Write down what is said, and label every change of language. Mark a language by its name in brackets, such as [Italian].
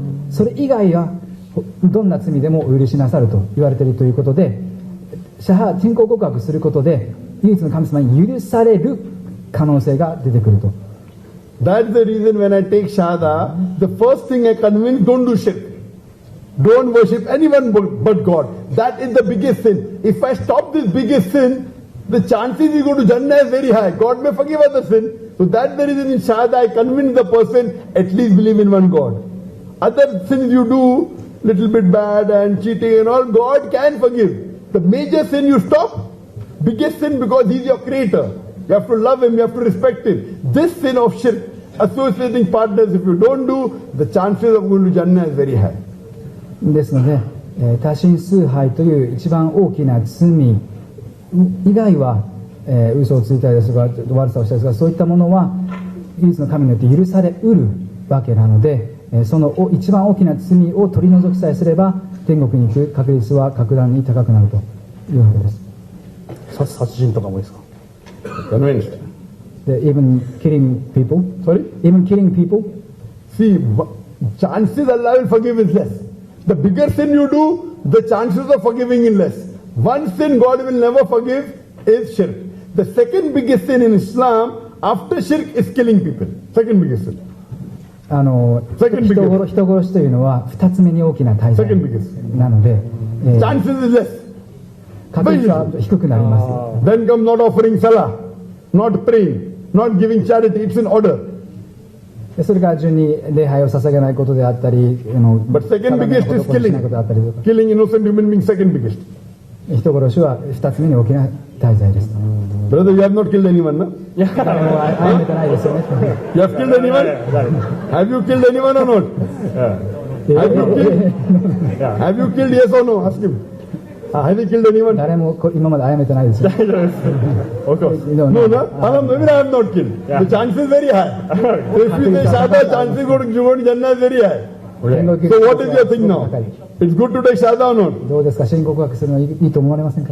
[Japanese] それ以外はどんな罪でもお許しなさると言われているということで、信仰告白することで唯一の神様に許される可能性が出てくると。 [English] That's the reason when I take Shahada, the first thing I convince, don't do shirk. Don't worship anyone but God. That is the biggest sin. If I stop this biggest sin, the chances you go to Jannah is very high. God may forgive other sin. So that's the reason in Shahada I convince the person at least believe in one God. Other sins you do, little bit bad and cheating and all, God can forgive. The major sin you stop, biggest sin because He's your creator. You have to love Him, you have to respect Him. This sin of shirk, associating partners, if you don't do, the chances of going to Jannah is very high. [Japanese] ですので、多神崇拝という一番大きな罪以外は、嘘をついたりですとか悪さをしたりですとか、そういったものは唯一の神によって許されうるわけなので、その一番大きな罪を取り除きさえすれば天国に行く確率は格段に高くなるというわけです。殺人とかもですか？ [English] Convinced. Even killing people? Sorry? Even killing people? See, chances Allah will forgive is less. The bigger sin you do, the chances of forgiving is less. One sin God will never forgive is shirk. The second biggest sin in Islam after shirk is killing people. Second biggest sin. [Japanese] 人殺しというのは2つ目に大きな大罪なので、 [English] chances is less. [Japanese] 確率は低くなります。 [English] Then comes not offering salah, not praying, not giving charity. It's in order. [Japanese] それから順に礼拝を捧げないことであったり、 [English] But second biggest is killing. Killing innocent human beings, second biggest. [Japanese] 人殺しは2つ目に大きな大罪です。 [English] Brother, you have not killed anyone, no? [Japanese] あめてないですよね。 [English] You have killed anyone? Have you killed anyone or not? Have you killed? Yes or no? Ask him. Have you killed anyone? [Japanese] 誰も今まであめてないですよ。 [English] Of course. No, maybe I have not killed. The chance is very high. So if you say Shahada, chances go to Jannah is very high. So what is your thing now? It's good to take Shahada or not? [Japanese] どうですか、信仰告白するのいいと思われませんか？